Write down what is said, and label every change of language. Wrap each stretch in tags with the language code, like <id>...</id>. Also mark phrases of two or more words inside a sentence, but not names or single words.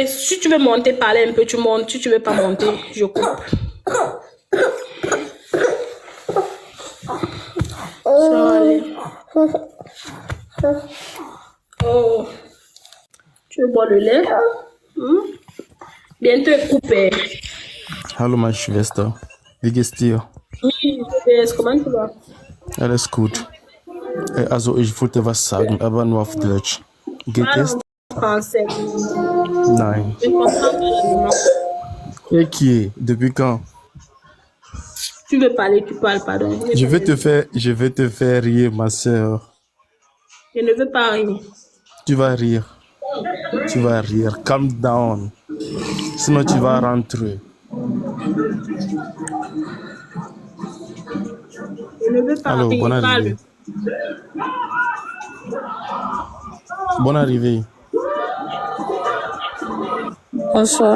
<fr>Si tu veux monter, parler un peu, tu montes. Si tu veux pas monter, je coupe. Ça va aller. Oh. Tu veux boire le lait? Bientôt coupé.</fr> <de>Hallo meine Schwester, wie geht's dir?</de> <fr>Oui, comment tu vas?</fr> <de>Alles gut. Also ich wollte was sagen, aber nur auf Deutsch. Geht es? Français. Nein.</de> <fr>Je comprends pas. Et qui est? Depuis quand? Tu veux parler, tu parles, pardon. Je vais te faire rire, ma soeur. Je ne veux pas rire. Tu vas rire. Tu vas rire.</fr> <en>Calm down.</en> <fr>Sinon tu vas rentrer. Je ne veux pas Alors, rire. bonne arrivée. Bonne arrivée. Bonsoir.</fr>